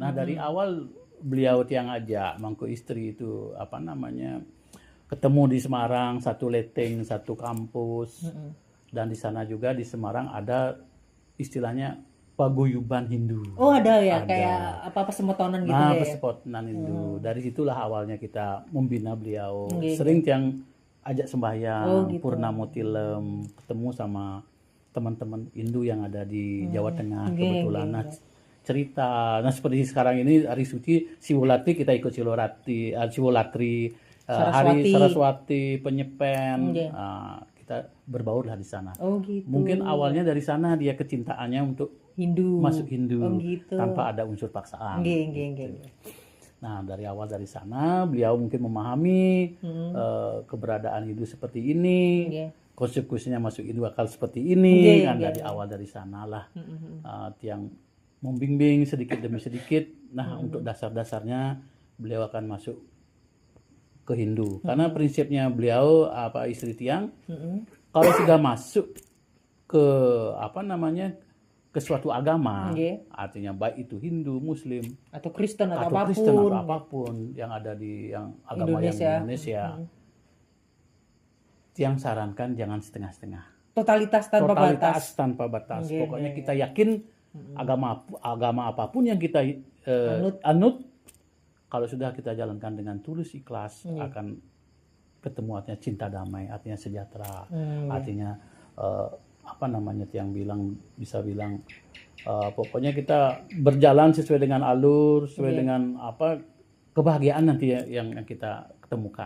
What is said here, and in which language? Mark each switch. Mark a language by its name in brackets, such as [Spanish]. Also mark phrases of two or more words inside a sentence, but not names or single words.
[Indonesian] Nah dari awal beliau Tiang ajak Mangku istri itu ketemu di Semarang, satu leteng, satu kampus. Dan di sana juga di Semarang ada istilahnya paguyuban Hindu. Oh ada ya, Ada. kayak apa semotonan gitu Nah, ya. persekutuan Hindu. Dari situlah awalnya kita membina beliau. Nggih, Sering Tiang ajak sembahyang, gitu. purnama tilem, ketemu sama teman-teman Hindu yang ada di Jawa Tengah Nggih, kebetulan. nggih, Nah, cerita. Nah, seperti sekarang ini hari suci Siwolatri, kita ikut Siwolatri, hari Saraswati, Penyepen. Nggih. Kita berbaur lah di sana. Oh gitu. Mungkin awalnya dari sana dia kecintaannya untuk Hindu. masuk Hindu Oh gitu. tanpa ada unsur paksaan. Nggih, nggih, nggih. Nah, dari awal dari sana beliau mungkin memahami keberadaan Hindu seperti ini, Nggih. konsekuensinya masuk Hindu akal seperti ini, Nggih, kan nggih, dari awal dari sanalah Tiang membimbing sedikit demi sedikit. Nah, untuk dasar-dasarnya beliau akan masuk ke Hindu. Karena prinsipnya beliau istri Tiang kalau sudah masuk ke ke suatu agama, Nggih. artinya baik itu Hindu, Muslim, Atau Kristen atau, atau apapun. Kristen atau apapun yang ada di agama yang di Indonesia, Tiang sarankan jangan setengah-setengah. Totalitas tanpa Totalitas batas. tanpa batas. Nggih, Pokoknya nggih, kita yakin agama apapun yang kita anut, kalau sudah kita jalankan dengan tulus ikhlas, akan ketemu artinya cinta damai, artinya sejahtera, artinya Tiang bisa bilang pokoknya kita berjalan sesuai dengan alur, sesuai dengan kebahagiaan nanti yang kita ketemukan.